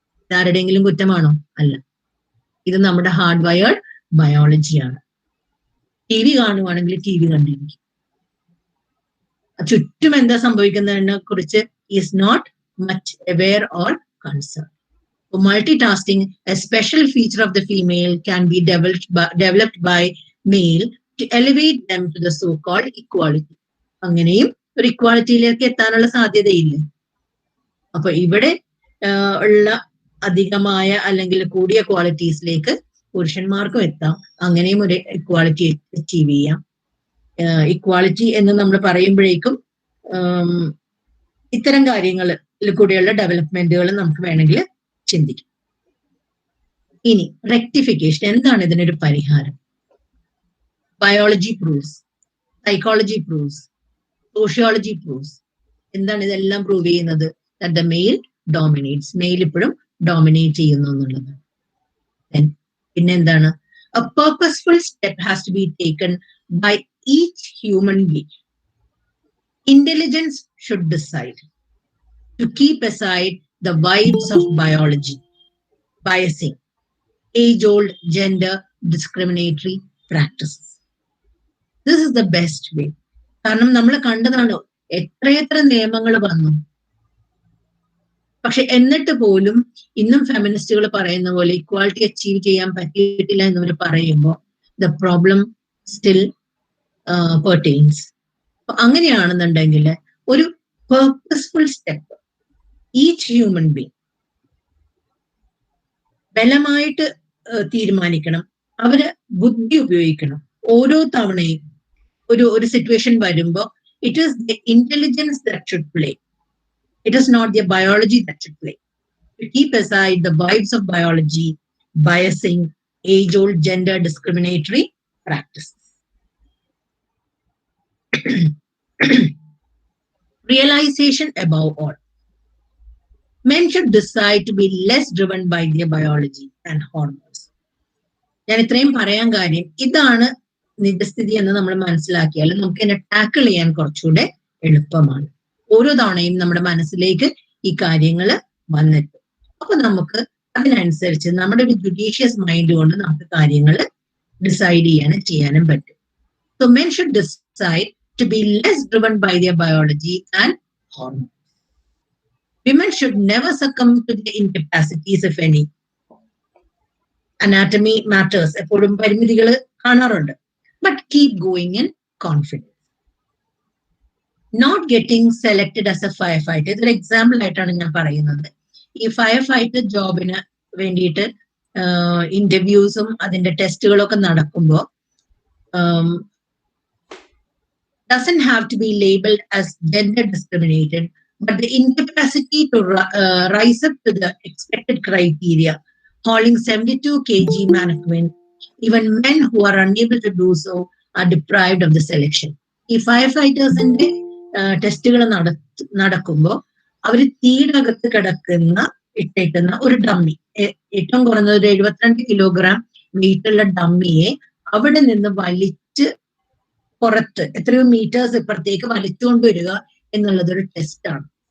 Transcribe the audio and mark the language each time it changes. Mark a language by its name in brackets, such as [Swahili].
[Malayalam] ആരുടെയെങ്കിലും കുറ്റമാണോ? അല്ല. ഇത് നമ്മുടെ hard wired ബയോളജിയാണ്. T V കാണുവാണെങ്കിൽ T V കണ്ടിരിക്കും. ചുറ്റും എന്താ സംഭവിക്കുന്നതിനെ കുറിച്ച് [English] Is not much aware or concern. Multitasking, a special feature of the female, can be developed by male to elevate them to the so-called equality. [Malayalam] അങ്ങനെയും ഒരു ഇക്വാളിറ്റിയിലേക്ക് എത്താനുള്ള സാധ്യതയില്ല. അപ്പൊ ഇവിടെ ഉള്ള അധികമായ അല്ലെങ്കിൽ കൂടിയ ക്വാളിറ്റീസിലേക്ക് പുരുഷന്മാർക്കും എത്താം. അങ്ങനെയും ഒരു ഇക്വാളിറ്റി അച്ചീവ് ചെയ്യാം. ഇക്വാളിറ്റി എന്ന് നമ്മൾ പറയുമ്പോഴേക്കും ഇത്തരം കാര്യങ്ങളിൽ കൂടെയുള്ള ഡെവലപ്മെന്റുകൾ നമുക്ക് വേണമെങ്കിൽ ചിന്തിക്കും. ഇനി റെക്ടിഫിക്കേഷൻ, എന്താണ് ഇതിനൊരു പരിഹാരം? [English] Biology proves, psychology proves, sociology proves. [Malayalam] എന്താണ് ഇതെല്ലാം പ്രൂവ് ചെയ്യുന്നത്? [English] That the male dominates. [Malayalam] Mail ഇപ്പോഴും ഡോമിനേറ്റ് ചെയ്യുന്നു എന്നുള്ളത്. പിന്നെ എന്താണ്? [English] A purposeful step has to be taken by each human being. Intelligence should decide to keep aside the vibes of biology, biasing, age-old gender discriminatory practices. This is the best way. [Malayalam] കാരണം നമ്മൾ കണ്ടതാണ് എത്രയെത്ര നിയമങ്ങൾ വന്നു. പക്ഷെ എന്നിട്ട് പോലും ഇന്നും ഫെമിനിസ്റ്റുകൾ പറയുന്ന പോലെ ഇക്വാളിറ്റി അച്ചീവ് ചെയ്യാൻ പറ്റിയിട്ടില്ല എന്നവർ പറയുമ്പോൾ [English] The problem still pertains. [Malayalam] അങ്ങനെയാണെന്നുണ്ടെങ്കിൽ ഒരു [English] purposeful step each human being [Malayalam] ബലമായിട്ട് തീരുമാനിക്കണം. അവര് ബുദ്ധി ഉപയോഗിക്കണം. ഓരോ തവണയും ഒരു സിറ്റുവേഷൻ വരുമ്പോൾ [English] It is the intelligence that should play. It is not the biology that should play. To keep aside the vibes of biology, biasing, age-old gender discriminatory practices. Realization above all. Men should decide to be less driven by their biology and hormones. [Malayalam] ഞാൻ ഇത്രയും പറയാൻ കാര്യം ഇതാണ് നിജസ്ഥിതി എന്ന് നമ്മൾ മനസ്സിലാക്കിയാൽ നമുക്ക് എന്നെ ടാക്കിൾ ചെയ്യാൻ കുറച്ചുകൂടെ എളുപ്പമാണ്. ഓരോ തവണയും നമ്മുടെ മനസ്സിലേക്ക് ഈ കാര്യങ്ങൾ വന്നെത്തും. അപ്പൊ നമുക്ക് അതിനനുസരിച്ച് നമ്മുടെ ഒരു ജുഡീഷ്യസ് മൈൻഡ് കൊണ്ട് നമുക്ക് കാര്യങ്ങൾ ഡിസൈഡ് ചെയ്യാനും പറ്റും. [English] So men should decide to be less driven by their biology and hormones. Women should never succumb to the incapacities if any. Anatomy matters, [Malayalam] എപ്പോഴും പരിമിതികൾ കാണാറുണ്ട്. [English] But keep going in confidence. Not getting selected as a firefighter, [Malayalam] ഇതൊരു example ആയിട്ടാണ് ഞാൻ പറയുന്നത്. ഈ fire fighter ജോബിന് വേണ്ടിയിട്ട് ഇന്റർവ്യൂസും അതിന്റെ ടെസ്റ്റുകളൊക്കെ നടക്കുമ്പോൾ [English] doesn't have to be labeled as gender discriminated, but the incapacity to rise up to the expected criteria, hauling 72 kg mannequin, even men who are unable to do so are deprived of the selection. [Malayalam] ഈ fire ഫൈറ്റേഴ്സിന്റെ ടെസ്റ്റുകൾ നടക്കുമ്പോൾ അവർ തീടകത്ത് ഇട്ടേക്കുന്ന ഒരു dummy, ഏറ്റവും കുറഞ്ഞത് ഒരു 72 kilogram വെയിറ്റുള്ള ഡമ്മിയെ അവിടെ നിന്ന് വലിച്ച് പുറത്ത് എത്രയോ മീറ്റേഴ്സ് ഇപ്പുറത്തേക്ക് വലിച്ചുകൊണ്ടുവരിക എന്നുള്ളത് ഒരു ടെസ്റ്റാണ്.